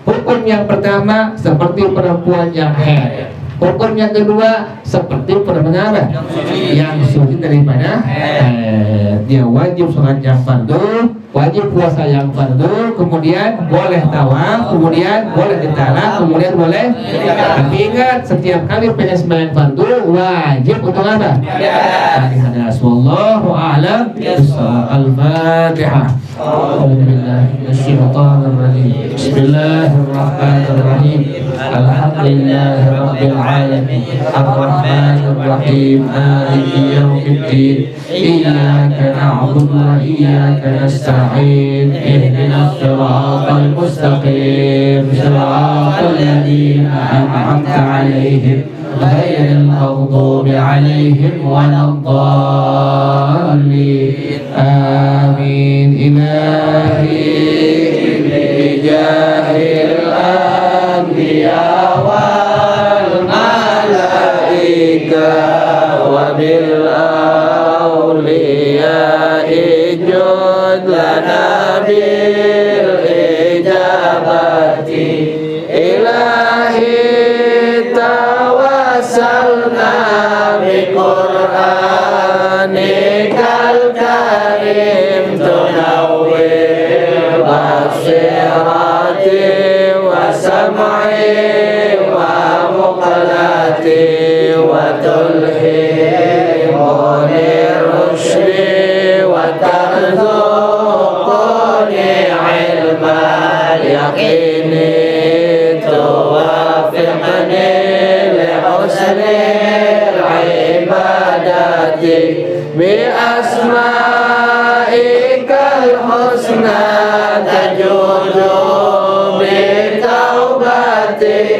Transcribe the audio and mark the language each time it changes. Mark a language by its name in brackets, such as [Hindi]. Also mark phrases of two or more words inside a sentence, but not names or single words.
[Malay] Hukum yang pertama seperti perempuan yang haid, Hukum yang kedua seperti pendengaran yang suci daripada dia wajib sholat yang fardu, wajib puasa yang fardu, kemudian boleh tawaf, kemudian boleh ditalak, kemudian boleh. Tapi ingat, setiap kali penyembelihan fardu wajib untuk apa? Al-Fatihah. [Arabic] والله أعلم بالصواب. Al-Fatihah. بسم الله الرحمن الرحيم. الحمد لله رب العالمين. الرحمن الرحيم. مالك يوم الدين. إياك نعبد وإياك نستعين. اهدنا الصراط المستقيم. صراط الذين أنعمت عليهم غير المغضوب عليهم ولا الضالين. Amin. إلهي بجاه الأنبياء والملائكة وبالأولياء اجد لنا بالإجابة. إلهي توسلنا بقرآنك الكريم تنور بصيرتي وسمعي ومقلتي و تلهمني رشدي وترزقني علم اليقين توفقني لحسن العبادة بأسمائك الحسنى تجود بتوبتي